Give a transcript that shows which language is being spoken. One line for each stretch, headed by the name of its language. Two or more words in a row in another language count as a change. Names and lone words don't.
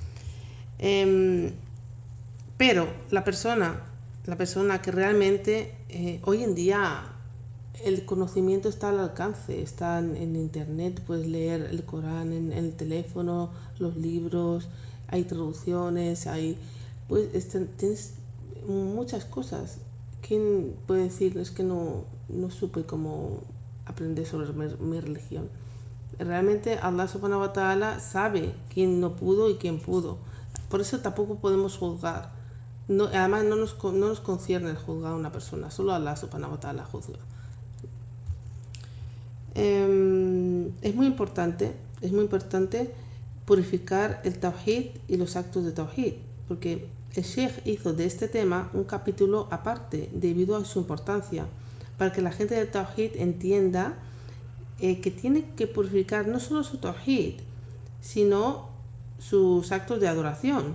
Spanish: Pero la persona que realmente hoy en día el conocimiento está al alcance, está en internet, puedes leer el Corán en el teléfono, los libros, hay traducciones, tienes muchas cosas. ¿Quién puede decir es que no supe cómo aprender sobre mi religión? Realmente Allah
Arabic: سبحانه وتعالى
Spanish: sabe quién no pudo y quién pudo. Por eso tampoco podemos juzgar. Además no nos concierne el juzgar a una persona, solo Allah
Arabic: سبحانه وتعالى
Spanish: juzga. Es muy importante purificar el Tawhid y los actos de Tawhid, porque el Sheikh hizo de este tema un capítulo aparte debido a su importancia, para que la gente del Tawhid entienda que tiene que purificar no solo su Tawhid, sino sus actos de adoración.